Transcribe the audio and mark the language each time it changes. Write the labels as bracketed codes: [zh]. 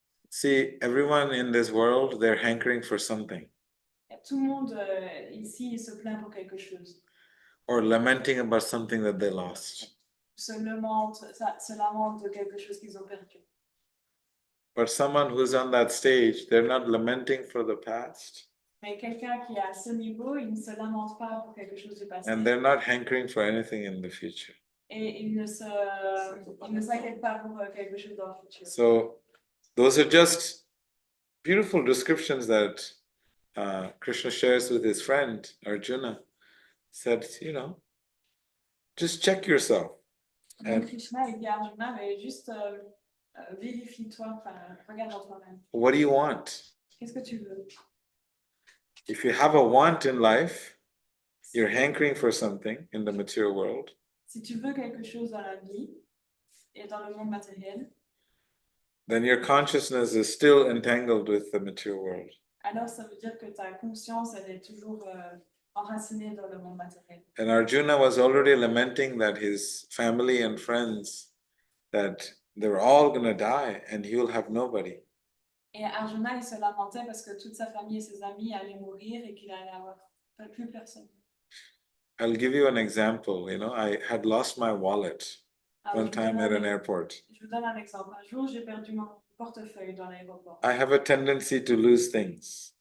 [en] See, everyone in this world, they're hankering for something [fr] Tout le monde ici se plaint pour quelque chose. [en] or lamenting about something that they lost. [fr] Se lamente de quelque chose qu'ils ont perdu. [en] But someone who's on that stage, they're not lamenting for the past [fr] Mais quelqu'un qui est à ce niveau, il ne se lamente pas pour quelque chose de passé. [en] and they're not hankering for anything in the future. [fr] Et il ne s'inquiète pas pour quelque chose dans le futur. [en] So, those are just beautiful descriptions that Krishna shares with his friend Arjuna. Said, you know, just check yourself. [fr] Donc Krishna il dit à Arjuna, mais juste vérifie-toi, enfin, regarde en toi-même. [en] What do you want? [fr] Qu'est-ce que tu veux? [en] If you have a want in life, you're hankering for something in the material world, [fr] Si tu veux quelque chose dans la vie et dans le monde matériel, [en] then your consciousness is still entangled with the material world. [fr] alors ça veut dire que ta conscience, elle est toujours enracinée dans le monde matériel. [en] And Arjuna was already lamenting that his family and friends, that they're all going to die and he will have nobody. [fr] Et Arjuna, il se lamentait parce que toute sa famille et ses amis allaient mourir et qu'il allait avoir plus personne. [en] I'll give you an example. You know, I had lost my wallet [fr] Alors, [en] one time at an airport. [fr] Je vous donne un exemple. Un jour, j'ai perdu mon portefeuille dans l'aéroport. [en] I have a tendency to lose things.